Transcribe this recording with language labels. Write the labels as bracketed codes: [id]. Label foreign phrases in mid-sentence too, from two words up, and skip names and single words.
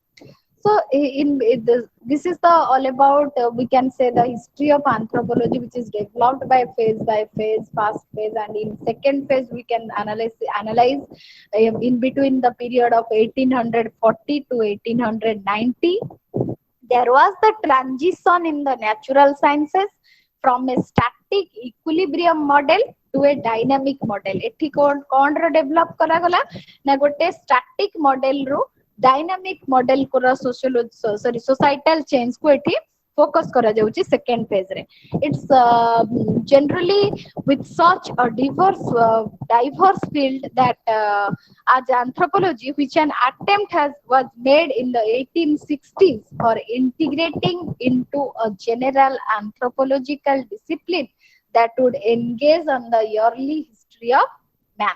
[en] So this is the all about we can say the history of anthropology, which is developed by phase, first phase, and in second phase we can analyze in between the period of 1840 to 1890. There was the transition in the natural sciences from a static equilibrium model to a dynamic model. [or] ଏଠି କଣ ର ଡେଭଲପ କରା ଗଲା ନା ଗୋଟେ [en] static model [or] रो [en] dynamic model [or] को [en] societal change [or] କୁ ଏଠି focus କରା ଯାଉଛି [en] second phase [or] रे. [en] It's generally with such a diverse field that as anthropology, which an attempt was made in the 1860s for integrating into a general anthropological discipline that would engage on the early history of man.